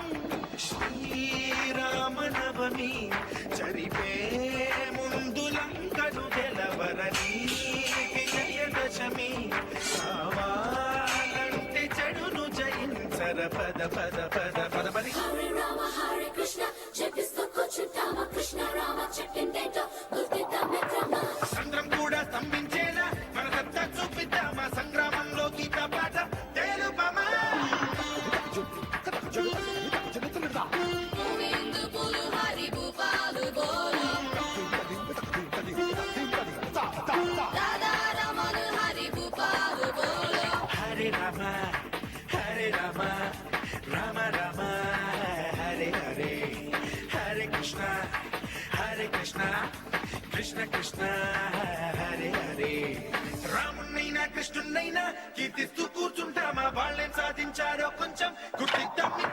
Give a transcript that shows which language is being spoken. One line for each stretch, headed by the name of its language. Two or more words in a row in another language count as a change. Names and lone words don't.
Telugu: శ్రీరామనవమి చరిపే ముందు లంకను గెలవరని విజయదశమి కావాలంటే చెడును జయించర పద పద పద పద పది
Sanskrit: हरे राम हरे कृष्ण
Telugu: జపిస్తూ కూర్చుంటామా కృష్ణ రామ చెప్పిందేంటో గుర్తిద్దాం మిత్రమా సంద్రం కూడా స్తంభించేలా మన సత్తా చూపిద్దామా సంగ్రామంలో గీత పాట తెలుపమా
Hindi: गोविंदा बुलु हरि भूपाल बोलो, राधा रमण हरि भूपाल बोलो.
Sanskrit: हरे राम, हरे राम, राम राम, हरे కృష్ణ కృష్ణ హరే హరే.
Telugu: రామున్నైనా కృష్ణున్నైనా కీర్తిస్తూ కూర్చుంటామా, వాళ్ళేం సాధించారో కొంచెం గుర్తిద్దాం